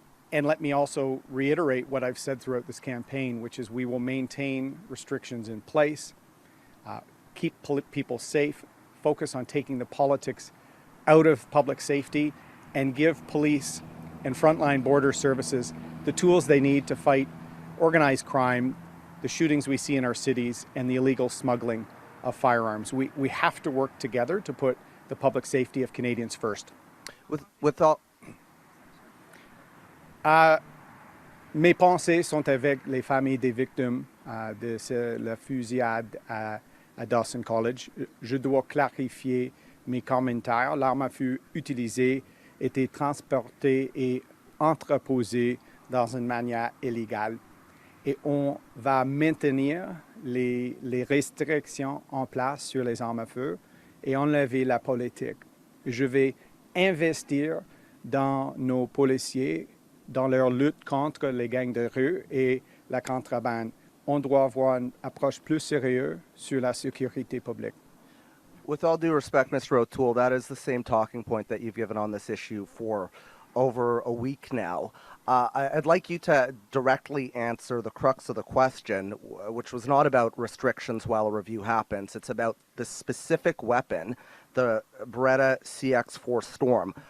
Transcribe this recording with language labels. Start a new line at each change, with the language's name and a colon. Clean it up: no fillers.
English: And let me also reiterate what I've said throughout this campaign, which is we will maintain restrictions in place, keep people safe, focus on taking the politics out of public safety, and give police and frontline border services the tools they need to fight organized crime, the shootings we see in our cities, and the illegal smuggling of firearms. We have to work together to put the public safety of Canadians first.
French: Mes pensées sont avec les familles des victimes de la fusillade à Dawson College. Je dois clarifier mes commentaires. L'arme fut utilisée, était transportée et entreposée dans une manière illégale. Et on va maintenir les restrictions en place sur les armes à feu et enlever la politique. Je vais investir dans nos policiers, dans leur lutte contre les gangs de rue et la contrebande. On doit avoir une approche plus sérieuse sur la sécurité publique.
English: With all due respect, Mr. O'Toole, that is the same talking point that you've given on this issue for over a week now. I'd like you to directly answer the crux of the question, which was not about restrictions while a review happens. It's about the specific weapon, the Beretta CX-4 Storm.